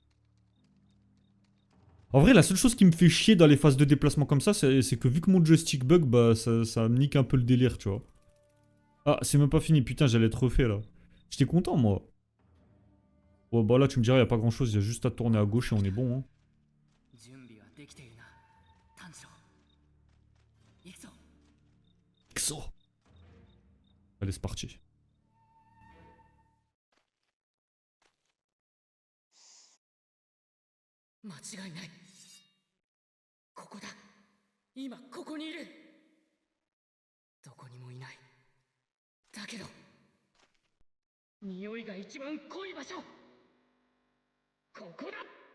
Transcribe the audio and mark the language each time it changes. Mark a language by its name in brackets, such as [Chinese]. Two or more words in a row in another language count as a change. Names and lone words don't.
[French] En vrai, la seule chose qui me fait chier dans les phases de déplacement comme ça, c'est que vu que mon joystick bug, bah, ça me nique un peu le délire, tu vois. Ah, c'est même pas fini, putain, j'allais être refait, là. J'étais content, moi. Ouais, bah là, tu me diras, y a pas grand-chose, y a juste à tourner à gauche et on est bon, hein. [Japanese] 準備はできているな炭治郎行くぞ [French] XO. Allez, c'est parti. [Japanese] 間違いないここだ今ここにいるどこにもいないだけど匂いが一番濃い場所ここだ